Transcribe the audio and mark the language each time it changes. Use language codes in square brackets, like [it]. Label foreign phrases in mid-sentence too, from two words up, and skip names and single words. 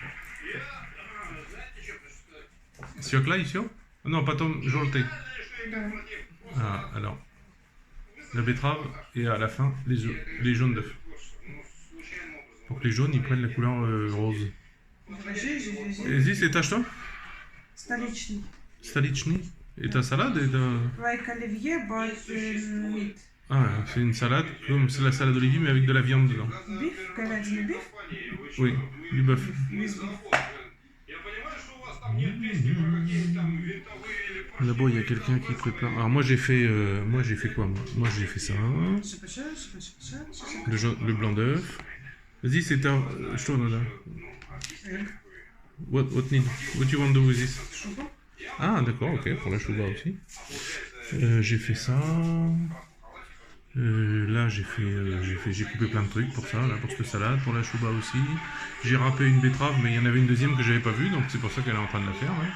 [ru] Свекла и все? Non, потом желтый. [fr] Ah, alors. La betterave et à la fin, les jaunes d'œufs. Pour que les jaunes ils prennent la couleur rose. [ru] Здесь это что? Столичный. Столичный. Это салат? Это... [en] Like оливье, but meat. [fr] Ah, c'est une salade, comme c'est la salade d'olivier mais avec de la viande dedans. [en] Beef, говядина, beef. [fr] Oui, du bœuf. [en] With beef. [fr] Là-bas, il y a quelqu'un qui prépare. Alors moi j'ai fait quoi moi? Moi j'ai fait ça. Le blanc d'œuf. Vas-y, c'est un. Je tourne là. [en] What you want to do with this? [fr] Ah d'accord, ok, pour la chouba aussi. J'ai fait ça. Là j'ai coupé plein de trucs pour ça, là, pour cette salade, pour la chouba aussi. J'ai râpé une betterave, mais il y en avait une deuxième que j'avais pas vue, donc c'est pour ça qu'elle est en train de la faire.